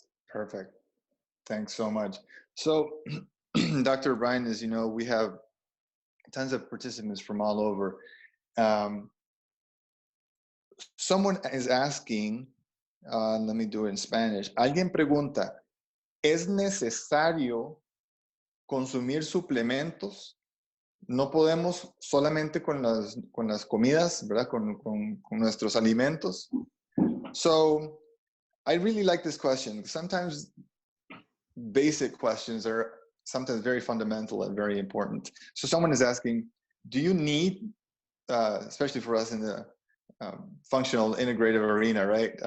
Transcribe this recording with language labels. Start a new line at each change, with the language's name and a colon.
English: Perfect. Thanks so much. So, Dr. O'Brien, as you know, we have tons of participants from all over. Someone is asking, let me do it in Spanish.
Spanish: Alguien pregunta, ¿es necesario consumir suplementos? No podemos solamente con las comidas, ¿verdad? Con nuestros alimentos.
English: So, I really like this question. Sometimes basic questions are sometimes very fundamental and very important. So someone is asking, do you need, especially for us in the functional integrative arena, right?